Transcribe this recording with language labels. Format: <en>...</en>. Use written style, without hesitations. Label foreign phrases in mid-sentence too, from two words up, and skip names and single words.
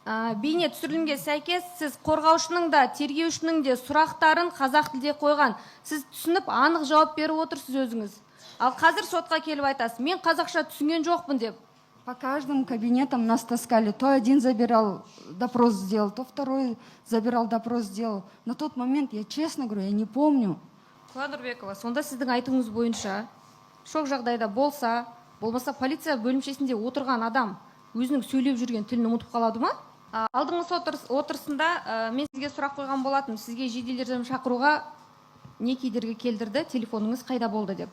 <kk>бейне түсірілімге сәйкес сіз қорғаушының да тергеушінің де сұрақтарын қазақ тілде қойған. Сіз түсініп анық жауап беріп отырсыз өзіңіз. Ал қазір сотқа келіп айтасыз, мен қазақша түсінген жоқпын деп.</kk> <ru>По каждым кабинетам нас таскали. То один забирал, допрос сделал, то второй забирал, допрос сделал. На тот момент, я честно говорю, я не помню.</ru> <kk>Нұрбекова, сонда сіздің айтуыңыз бойынша, шок жағдайда болса, болмаса полиция бөлімшесінде отырған адам өзінің сөйлеп жүрген тілін ұмытып қалады ма? Алдыңғы сот отырысында мен сізге сұрақ қойған болатын, сізге жедел жәрдем шақыруға не кедергі келдірді, телефоныңыз қайда болды деп.</kk>